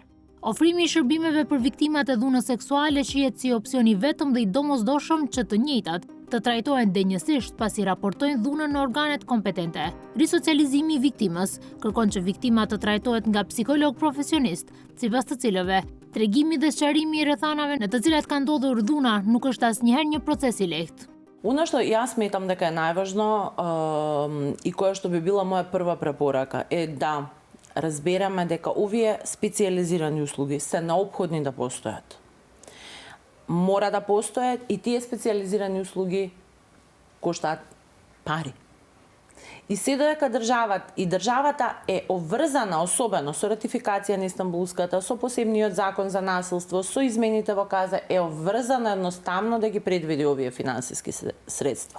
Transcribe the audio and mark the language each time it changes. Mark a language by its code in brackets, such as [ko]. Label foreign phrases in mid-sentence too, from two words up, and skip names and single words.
[sq] Ofrimi i shërbimeve për viktimat e dhunës seksuale shihet si opsioni vetëm dhe i domosdoshëm që të njëjtat të trajtohen denjësisht pasi raportojnë dhunën në organet kompetente. Risocializimi i viktimës kërkon që viktima të trajtohet nga psikolog profesionist, sipas të cilëve tregimi dhe sqarimi i rrethanave në të cilat ka ndodhur dhuna nuk është asnjëherë një proces i lehtë. [mk] Оно што ја сматрам дека је најважно и кое што би била моја прва препорака е да разбереме дека овие специализирани услуги се неопходни да постојат. Мора да постојат и тие специализирани услуги коштаат пари. И се додека државата е обврзана особено со ратификација на Истанбулската, со посебниот закон за насилство, со измените во КАЗа, е обврзана едноставно да ги предвиди овие финансиски средства.